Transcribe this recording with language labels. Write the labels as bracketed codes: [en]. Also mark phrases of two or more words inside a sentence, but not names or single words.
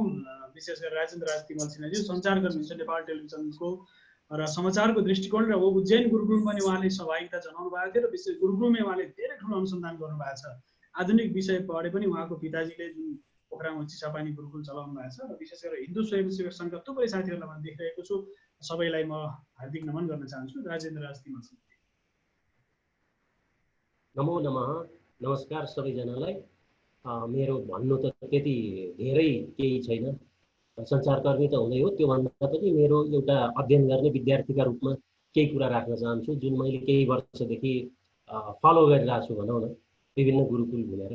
[ne] विशेष गरेर राजेन्द्र राज तिमल सिन्हाजी सञ्चारकर्मी छ नेपाल टेलिभिजनको र समाचारको दृष्टिकोण र उज्जैन गुरुकुल पनि उहाँले सहभागिता जनाउनु भएको थियो र विशेष गुरुकुलमै उहाँले धेरै ठुलो अनुसन्धान गर्नुभएको छ। आधुनिक विषय पढे पनि उहाँको पिताजीले जुन पोखरामा चिसापानी गुरुकुल चलाउनु भएको छ र विशेष गरेर हिन्दू स्वयंसेवक सङ्घका थुप्रै साथीहरूलाई मैले देखिरहेको छु। सबैलाई म हार्दिक नमन गर्न चाहन्छु। राजेन्द्र राज तिमल सिंह। [sa] नमो नमः, [ne] नमस्कार सबैजनालाई। मेरो भन्नु त त्यति धेरै केही छैन, सञ्चारकर्मी त हुँदै हो, त्योभन्दा पनि मेरो एउटा अध्ययन गर्ने विद्यार्थीका रूपमा केही कुरा राख्न चाहन्छु जुन मैले केही वर्षदेखि फलो गरिरहेको छु भनौँ न, विभिन्न गुरुकुल घुमेर।